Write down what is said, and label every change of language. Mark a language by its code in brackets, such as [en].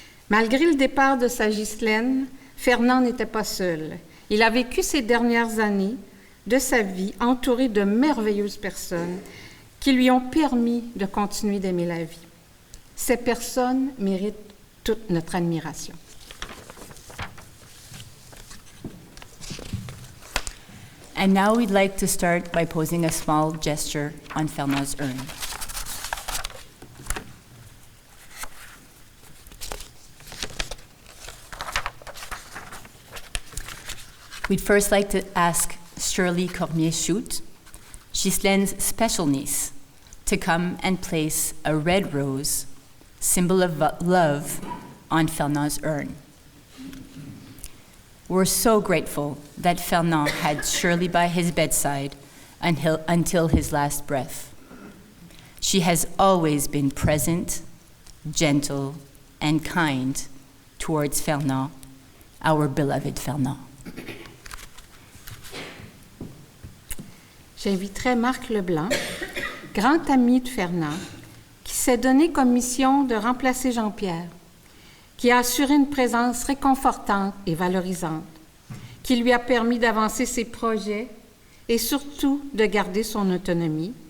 [fr] Malgré le départ de sa Ghislaine, Fernand n'était pas seul. Il a vécu ces dernières années de sa vie entouré de merveilleuses personnes qui lui ont permis de continuer d'aimer la vie. Ces personnes méritent toute notre admiration. [en] And now we'd like to start by posing a small gesture on Fernand's urn. We'd first like to ask Shirley Cormier-Schutt, Ghislaine's special niece, to come and place a red rose, symbol of love, on Fernand's urn. We're so grateful that Fernand had Shirley by his bedside until his last breath. She has always been present, gentle, and kind towards Fernand, our beloved Fernand. [fr] J'inviterai Marc Leblanc, grand ami de Fernand, qui s'est donné comme mission de remplacer Jean-Pierre, qui a assuré une présence réconfortante et valorisante, qui lui a permis d'avancer ses projets et surtout de garder son autonomie.